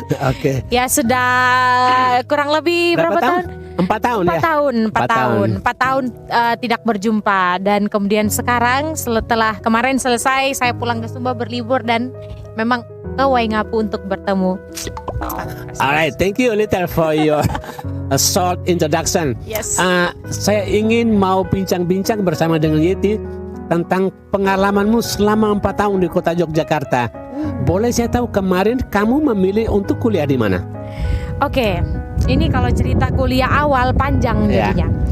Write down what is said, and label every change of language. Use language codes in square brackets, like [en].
[id] Oke. Ya sudah kurang lebih berapa tahun? 4 tahun ya? 4 tahun tidak berjumpa. Dan kemudian sekarang setelah kemarin selesai, saya pulang ke Sumba berlibur dan memang ke Waingapu untuk bertemu. [en] Alright, thank you little for your short introduction. Yes. [id] Saya ingin mau bincang-bincang bersama dengan Yeti tentang pengalamanmu selama 4 tahun di kota Yogyakarta. Boleh saya tahu kemarin kamu memilih untuk kuliah di mana? Oke, ini kalau cerita kuliah awal panjang jadinya.